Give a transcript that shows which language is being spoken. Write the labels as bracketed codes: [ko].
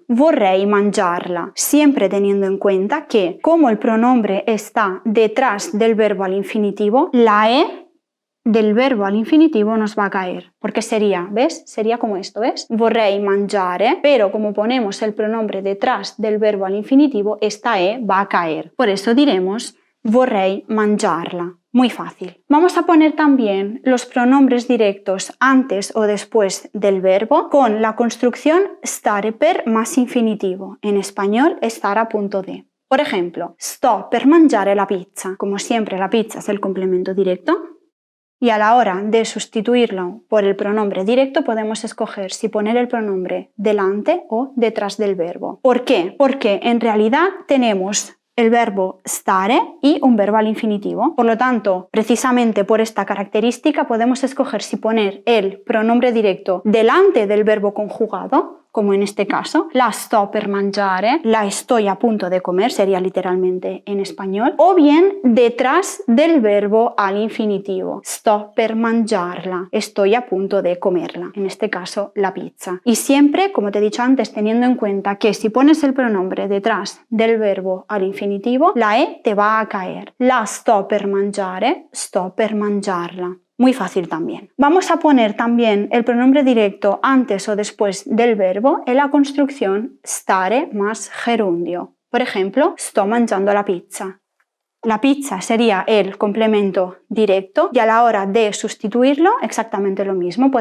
[it] Vorrei mangiarla, [es] siempre teniendo en cuenta que como el pronombre está detrás del verbo al infinitivo, la E del verbo al infinitivo nos va a caer, porque sería, ¿ves? Sería como esto, ¿ves? [it] Vorrei mangiare, [es] pero como ponemos el pronombre detrás del verbo al infinitivo, esta E va a caer. Por eso diremos [it] vorrei mangiarla. [es] Muy fácil. Vamos a poner también los pronombres directos antes o después del verbo con la construcción stare per más infinitivo. En español, estar a punto de. Por ejemplo, [it] sto per mangiare la pizza. [es] Como siempre, la pizza es el complemento directo. Y a la hora de sustituirlo por el pronombre directo podemos escoger si poner el pronombre delante o detrás del verbo. ¿Por qué? Porque en realidad tenemos el verbo stare y un verbo al infinitivo. Por lo tanto, precisamente por esta característica podemos escoger si poner el pronombre directo delante del verbo conjugado, como en este caso, [it] la sto per mangiare, [es] la estoy a punto de comer, sería literalmente en español, o bien detrás del verbo al infinitivo, [it] sto per mangiarla, [es] estoy a punto de comerla, en este caso la pizza. Y siempre, como te he dicho antes, teniendo en cuenta que si pones el pronombre detrás del verbo al infinitivo, la E te va a caer. [it] La sto per mangiare, sto per mangiarla. [es] Muy fácil también. Vamos a poner también el pronombre directo antes o después del verbo en la construcción stare más gerundio. Por ejemplo, [it] sto mangiando la pizza. [es] La pizza sería el complemento directo y a la hora de sustituirlo exactamente lo mismo.